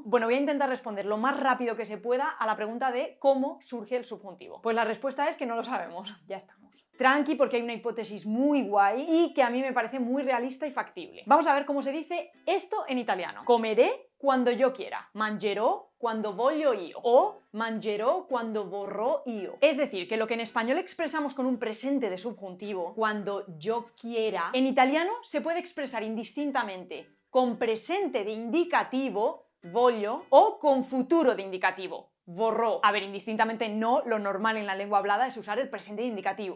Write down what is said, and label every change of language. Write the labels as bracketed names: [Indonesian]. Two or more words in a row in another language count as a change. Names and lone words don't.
[Spanish] Bueno, voy a intentar responder lo más rápido que se pueda a la pregunta de cómo surge el subjuntivo. Pues la respuesta es que no lo sabemos. Ya estamos. Tranqui, porque hay una hipótesis muy guay y que a mí me parece muy realista y factible. Vamos a ver cómo se dice esto en italiano. Comeré cuando yo quiera. [Italian] Mangerò quando voglio io. O mangerò quando vorrò io. [Spanish] Es decir, que lo que en español expresamos con un presente de subjuntivo, cuando yo quiera, en italiano se puede expresar indistintamente con presente de indicativo, voglio, o con futuro de indicativo, vorrò. A ver, indistintamente no, lo normal en la lengua hablada es usar el presente de indicativo.